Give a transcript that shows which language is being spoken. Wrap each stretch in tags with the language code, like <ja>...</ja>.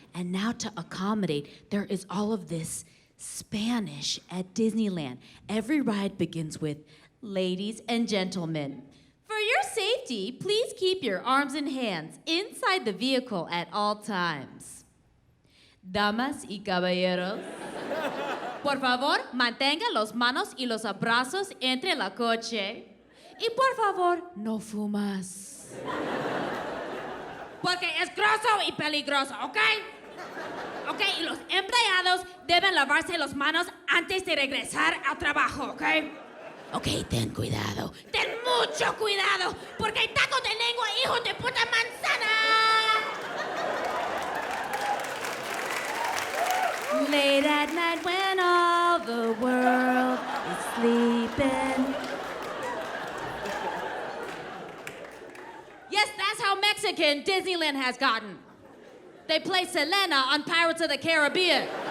<en>And now to accommodate, there is all of this Spanish at Disneyland. Every ride begins with, "Ladies and gentlemen, for your safety, please keep your arms and hands inside the vehicle at all times.</en> <es>Damas y caballeros, por favor, mantenga las manos y los abrazos entre la coche. Y por favor, no fumas. Porque es grosso y peligroso, ¿ok? Ok, y los empleados deben lavarse las manos antes de regresar al trabajo, ¿ok? Ok, ten cuidado. Ten mucho cuidado, porque hay tacos de lengua, hijo de puta manzana.</es> <en>Late at night when all the world is sleeping. Yes, that's how Mexican Disneyland has gotten. They play Selena on Pirates of the Caribbean.</en>